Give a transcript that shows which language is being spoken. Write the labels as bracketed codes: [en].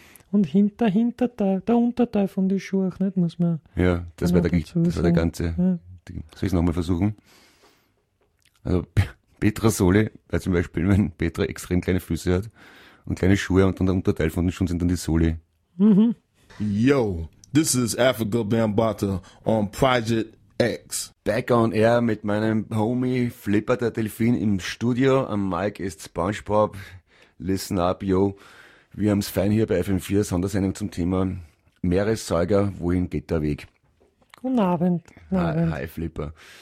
[de] Und der Unterteil von den Schuhen, nicht, muss man... Ja, das war der ganze... Ja. Soll ich es nochmal versuchen? Also Petra Soli, weil zum Beispiel, wenn Petra extrem kleine Füße hat und kleine Schuhe und dann der Unterteil von den Schuhen sind dann die Soli. [en] Yo, this is Africa Bambaataa on Project X. Back on air [de] mit meinem Homie Flipper, der Delfin im Studio. Am Mic ist SpongeBob. [en] Listen up, yo. [de] Wir haben es fein hier bei FM4, Sondersendung zum Thema Meeressäuger, wohin geht der Weg? Guten Abend. Hi Flipper.